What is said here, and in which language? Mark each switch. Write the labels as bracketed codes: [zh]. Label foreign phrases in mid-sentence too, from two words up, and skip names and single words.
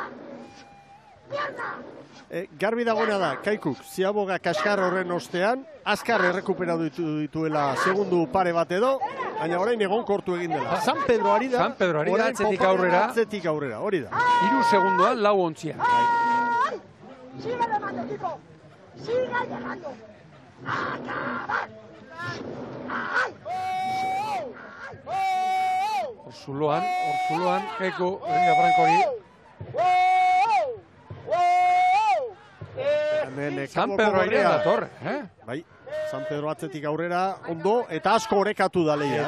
[eu] Garbi dagoena da, Kaikuk, Ziaboga kaskar horren ostean, azkar errekuperatu dituela segundu pare bat edo, baina orain egonkortu egin dela. San Pedro ari da, atzetik aurrera, hori da. 3 segundoan 4 ontzia. [es] Sigue llegando, Kiko. Sigue llegando. ¡Acabar! [eu] Zuloan, Kaiku, Herria Frankori. Hemen San Pedro airean dator, Bai, San Pedro atzetik aurrera, ondo, eta asko orekatu da lehia.